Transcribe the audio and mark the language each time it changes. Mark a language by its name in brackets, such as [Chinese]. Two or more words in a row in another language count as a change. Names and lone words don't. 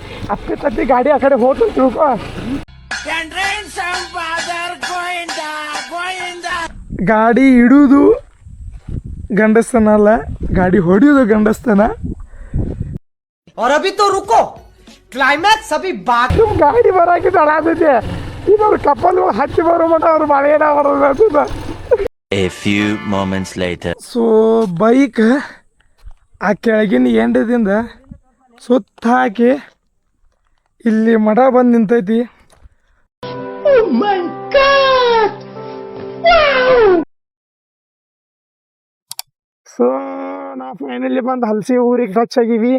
[Kannada] ಅಪ್ಪಿ ತಪ್ಪಿ ಗಾಡಿ ಆ ಕಡೆ ಹೋತು ತಿಳ್ಕೊ. ಗಾಡಿ ಇಡುವುದು ಗಂಡಸ್ತನ ಅಲ್ಲ, ಗಾಡಿ ಹೊಡಿಯೋದು ಗಂಡಸ್ತನ. [Hindi] और अभी तो रुको, क्लाइमैक्स अभी बाकी. [Kannada] ಗಾಡಿ ಬರಾಕಿ ತಡಾತೈತೆ. ಇನ್ನೊಂದು ಕಪ್ಪಲು ಹಚ್ಚಿ ಬರೋ ಮಟ ಅವ್ರು ಮಳೆನ ಬರೋದ. [English] A few moments later. [Kannada] ಸೊ ಬೈಕ್ ಆ ಕೆಳಗಿನ ಎಂಡದಿಂದ ಸುತ್ತ ಹಾಕಿ ಇಲ್ಲಿ ಮಠ ಬಂದು ನಿಂತೈತಿ. ಸೊ ನಾವು ಫೈನಲಿ ಬಂದು ಹಲಸಿ ಊರಿಗೆ ಟಚ್ ಆಗಿವಿ.